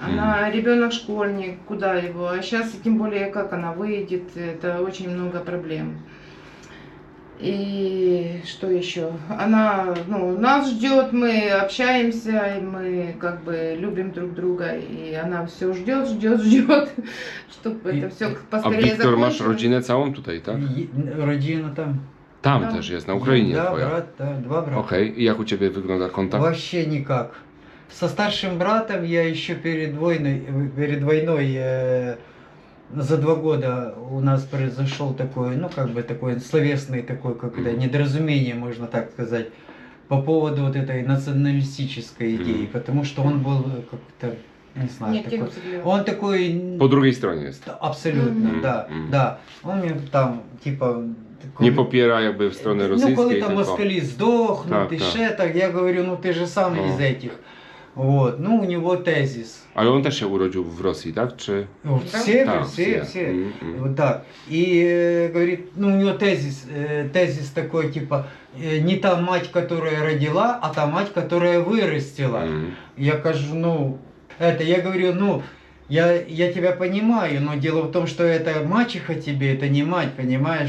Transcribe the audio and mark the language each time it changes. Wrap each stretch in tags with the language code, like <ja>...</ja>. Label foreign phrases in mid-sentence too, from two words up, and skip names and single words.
<ru>Она ребенок школьник, куда его? А сейчас, тем более, как она выйдет, это очень много проблем. И что еще? Она, ну, нас ждет, мы общаемся, и мы как бы любим друг друга, и она все ждет, чтобы это все</ru> <pl>A</pl> <ru>поскорее</ru> <pl>Wiktor, masz</pl> <ru>закончилось.</ru> <pl>rodzinę całą tutaj, tak?</pl> <ru>Родина там.</ru> <pl>Tam No. też jest, na Ukrainie</pl> <ru>Да,</ru> <pl>twoja.</pl> <ru>брат, да, два брата.</ru> <pl>Okej, i jak u ciebie wygląda kontakt?</pl> <ru>Вообще никак. Со старшим братом я еще перед войной за 2 года у нас произошел такой, ну как бы такой словесный такой, как это, недоразумение, можно так сказать, по поводу вот этой националистической идеи, потому что он был как-то, не знаю, Нет, такой, тихо, Сергей. он такой,</ru> <pl>Po drugiej stronie jest.</pl> <ru>абсолютно, Мгм. да, Мгм. да, он мне там типа такой,</ru> <pl>Nie popiera jakby w stronę</pl> <ru>ну, коли</ru> <pl>rosyjskiej,</pl> <ru>там</ru> <pl>tylko...</pl> <ru>москали сдохнут, Так, и так. ше так, я говорю, ну ты же сам Ну. из этих. Вот, ну у него тезис.</ru> <pl>Ale on też się urodził w Rosji, tak? Czy...</pl> <ru>Ну, Да? все, Так, все. Мгм. Вот так. И говорит, ну у него тезис такой, типа, не та мать, которая родила, а та мать, которая вырастила. Мгм. Я кажу, ну, я говорю, ну, я тебя понимаю, но дело в том, что это мачеха тебе, это не мать, понимаешь?</ru>